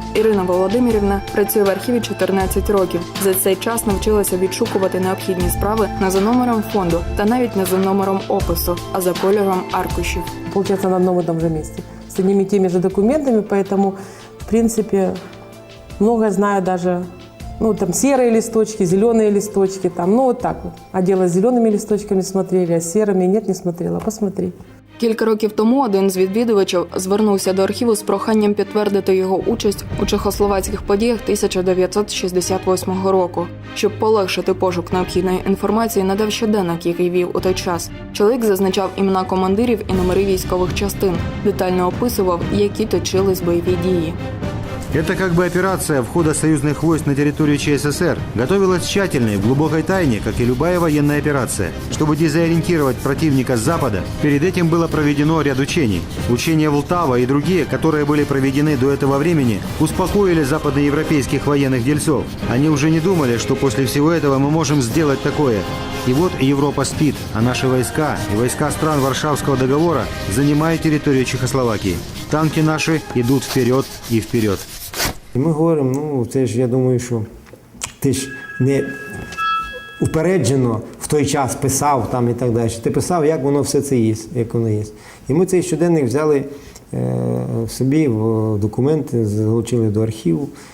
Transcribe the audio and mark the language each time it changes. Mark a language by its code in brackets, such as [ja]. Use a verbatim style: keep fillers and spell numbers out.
[uk] Ірина Володимирівна працює в архіві чотирнадцять років. За цей час навчилася відшукувати необхідні справи не за номером фонду та навіть не за номером опису, а за кольором аркушів. [ru] Получается, на одном и том же месте, с одними и теми же документами, поэтому, в принципе, многое знаю даже, ну, там, серые листочки, зеленые листочки, там, ну, вот так вот. А дело с зелеными листочками смотрели, а с серыми нет, не смотрела, посмотри. [uk] Кілька років тому один з відвідувачів звернувся до архіву з проханням підтвердити його участь у чехословацьких подіях тисяча дев'ятсот шістдесят восьмого року. Щоб полегшити пошук необхідної інформації, надав щоденник, який вів у той час. Чоловік зазначав імена командирів і номери військових частин, детально описував, які точились бойові дії. [ru] Это как бы операция входа союзных войск на территорию ЧССР готовилась тщательно и в глубокой тайне, как и любая военная операция. Чтобы дезориентировать противника с Запада, перед этим было проведено ряд учений. Учения Влтава и другие, которые были проведены до этого времени, успокоили западноевропейских военных дельцов. Они уже не думали, что после всего этого мы можем сделать такое. И вот Европа спит, а наши войска и войска стран Варшавского договора занимают территорию Чехословакии. Танки наши идут вперед и вперед. [uk] І ми говоримо, ну це ж я думаю, що ти ж не упереджено в той час писав там і так далі. Ти писав, як воно все це є, як воно є. І ми цей щоденник взяли е, собі в документи, залучили до архіву.